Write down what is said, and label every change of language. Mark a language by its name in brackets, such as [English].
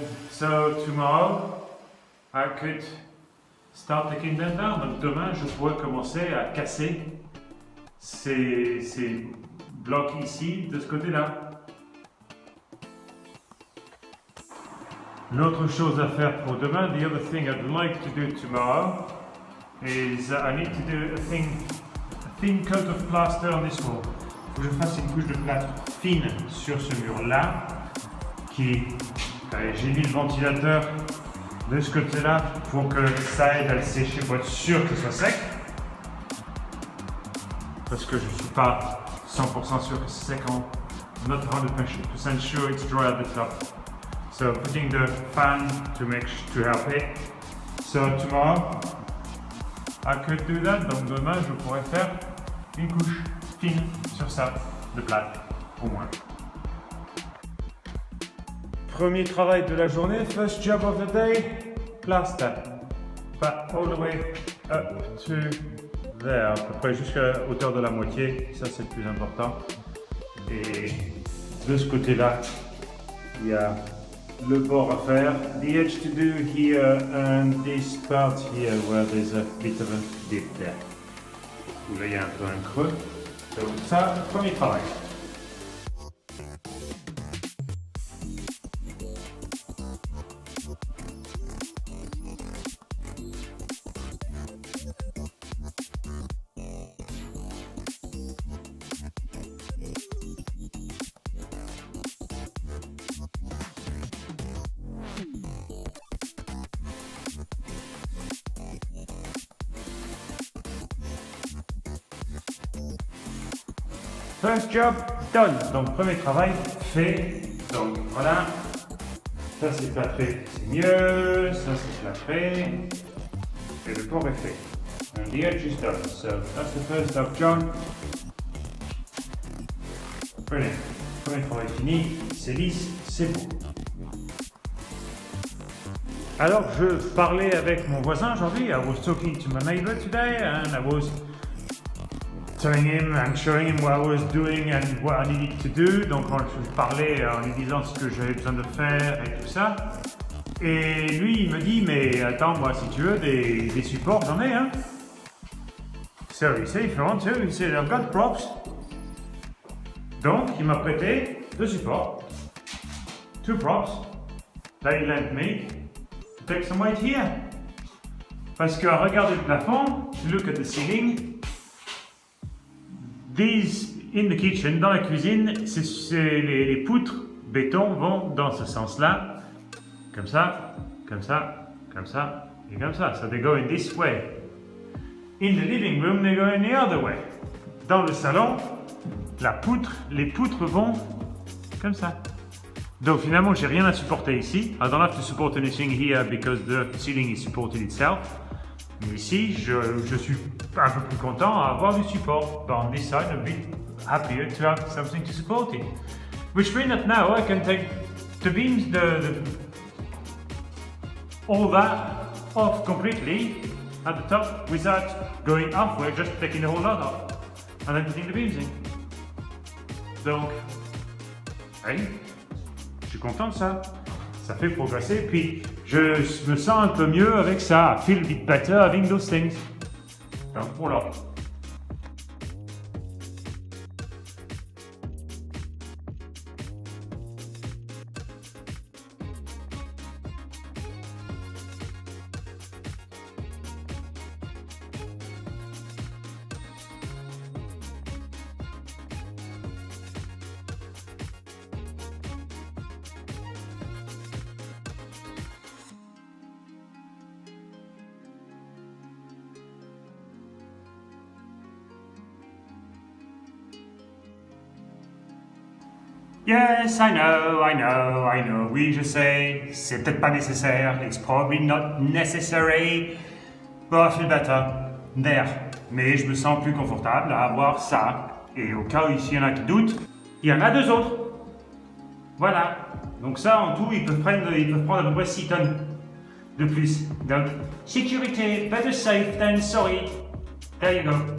[English] So tomorrow I could start taking them down. [French] Donc demain, je pourrais commencer à casser ces blocs ici de ce côté-là. L'autre chose à faire pour demain, [English] the other thing I'd like to do tomorrow is I need to do a thin coat of plaster on this wall. [French] Il faut que je fasse une couche de plâtre fine sur ce mur-là. J'ai mis le ventilateur de ce côté-là pour que ça aide à le sécher, pour être sûr que ce soit sec. Parce que je ne suis pas 100% sûr que c'est séchant. [English] Not 100% sure it's dry at the top. So putting the fan to help it. So tomorrow I could do that. [French] Donc demain je pourrais faire une couche fine sur ça, de plate, au moins. Premier travail de la journée, [English] first job of the day, plaster. But all the way up to there, [French] à peu près jusqu'à hauteur de la moitié, ça c'est le plus important. Et de ce côté-là, il y a le bord à faire. [English] The edge to do here and this part here where there's a bit of a dip there. [French] Où là il y a un peu un creux. Donc ça, premier travail. [English] First job done. [French] Donc premier travail fait. Donc voilà. Ça c'est plâtré, c'est mieux. Ça c'est plâtré. Et le port est fait. [English] And the edge is done. So that's the first job done. [French] Brilliant. Premier travail fini. C'est lisse, c'est beau. Alors je parlais avec mon voisin aujourd'hui. [English] I was talking to my neighbor today and I was telling him and showing him what I was doing and what I needed to do. [French] Donc je parlais en lui disant ce que j'avais besoin de faire et tout ça. Et lui il me dit mais attends moi si tu veux des supports j'en ai hein. [English] So he said if you want to, he said I've got props. [French] Donc il m'a prêté 2 supports. [English] 2 props that he lent me to take some weight here. [French] Parce que regarder le plafond, [English] look at the ceiling. These in the kitchen, [French] dans la cuisine, les poutres béton vont dans ce sens-là, comme ça, comme ça, comme ça et comme ça. [English] So they go in this way. In the living room, they go in the other way. [French] Dans le salon, les poutres vont comme ça. Donc finalement, j'ai rien à supporter ici. [English] I don't have to support anything here because the ceiling is supported itself. [French] Mais ici, je suis un peu plus content à avoir du support. [English] But on this side, I'm a bit happier to have something to support it. Which means that now I can take the beams, all that off completely at the top without going halfway, just taking the whole lot off and then putting the beams in. [French] Donc, hey, je suis content de ça. Ça fait progresser, puis je me sens un peu mieux avec ça. [English] I feel a bit better having those things. [French] Donc voilà. [English] Yes, I know. [French] Oui, je sais, c'est peut-être pas nécessaire. [English] It's probably not necessary. But I feel better. There. [French] Mais je me sens plus confortable à avoir ça. Et au cas où s'il y en a qui doutent, il y en a 2 autres. Voilà. Donc ça, en tout, ils peuvent prendre à peu près 6 tonnes de plus. Donc, sécurité, [English] better safe than sorry. There you go.